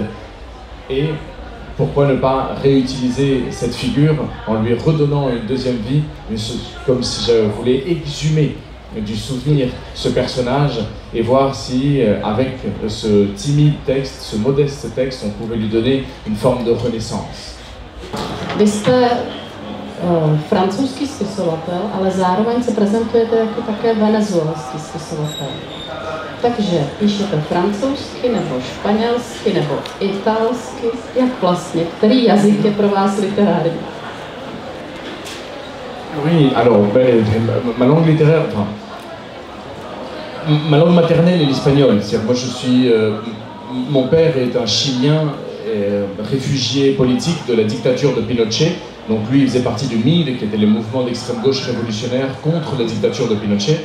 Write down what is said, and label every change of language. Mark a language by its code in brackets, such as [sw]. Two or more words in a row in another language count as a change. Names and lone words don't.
[fr] Et pourquoi ne pas réutiliser cette figure en lui redonnant une deuxième vie, comme si je voulais exhumer du souvenir ce personnage et voir si avec ce timide texte, ce modeste texte, on pouvait lui donner une forme de renaissance. [cs] Vy jste francouzský spisovatel, ale zároveň se prezentujete jako také venezuelský spisovatel. Takže píšete francouzsky, nebo španělsky, nebo italsky. Jak vlastně? Který jazyk je pro vás literární? [fr] Oui, alors, ma langue littéraire, enfin, ma langue maternelle est l'espagnol. Moi, mon père est un Chilien réfugié politique de la dictature de Pinochet. Donc lui, il faisait partie du MIR, qui était les mouvements d'extrême gauche révolutionnaires contre la dictature de Pinochet.